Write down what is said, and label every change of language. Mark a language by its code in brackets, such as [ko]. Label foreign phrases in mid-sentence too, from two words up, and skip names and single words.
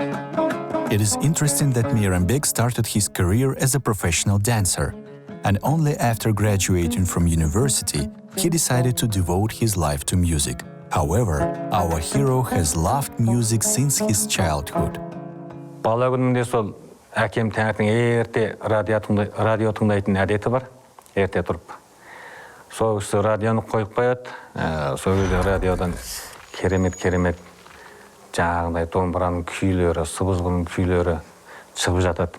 [en] It is interesting that Meyranbek started his career as a professional dancer, and only after graduating from university, he decided to devote his life to music. However, our hero has loved music since his childhood. [kk] Bala gününde sol әкем таңертең ерте радио тыңдайтын әдеті бар, ерте тұрып. Сол кісі радионы қойып қояды, сол кезде радиодан керемет жаңағындай домбыраның күйлері, сыбызғының күйлері шығып жатады.